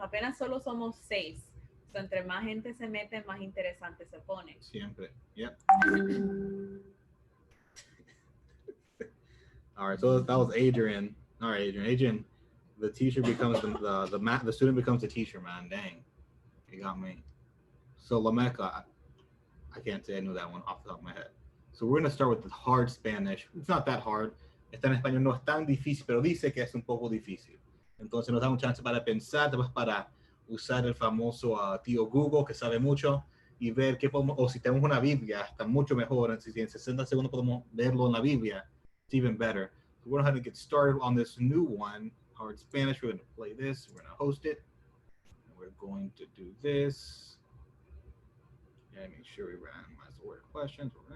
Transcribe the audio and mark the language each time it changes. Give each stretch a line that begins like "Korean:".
Spanish: Apenas solo somos 6. So, entre más gente se mete, más interesante se pone. Siempre. Yep.
English: All right, so that was Adrian. All right, Adrian, the teacher becomes the student becomes the teacher, man. Dang, you got me. So La Mecca, I can't say I knew that one off the top of my head. So we're gonna start with the hard Spanish. It's not that hard.
Spanish: Está en español, no es tan difícil, pero dice que es un poco difícil. Entonces nos da un chance para pensar, para usar el famoso tío Google, que sabe mucho, y ver qué podemos, o si tenemos una Biblia, está mucho mejor. Si en 60 segundos podemos leerlo en la Biblia,
English: it's even better. So we're going to get started on this new one, hard Spanish. We're going to play this. We're going to host it. And we're going to do this. And make sure we randomize the order questions.